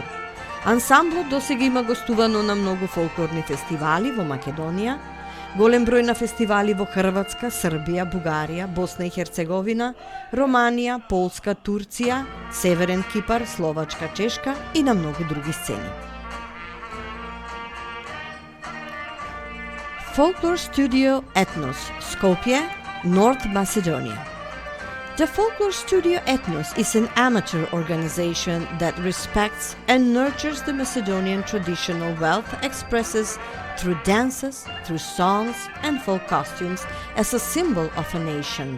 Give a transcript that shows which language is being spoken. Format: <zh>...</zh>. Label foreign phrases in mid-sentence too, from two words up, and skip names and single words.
<mk>Ансамблот досега има гостувано на многу фолклорни фестивали во Македонија, голем број на фестивали во Хрватска, Србија, Бугарија, Босна и Херцеговина, Романија, Полска, Турција, Северен Кипар, Словачка, Чешка и на многу други сцени.</mk> <en>Folklore Studio Etnos, Skopje, North Macedonia. The Folklore Studio Etnos is an amateur organization that respects and nurtures the Macedonian traditional wealth expresses through dances, through songs and folk costumes as a symbol of a nation.</en>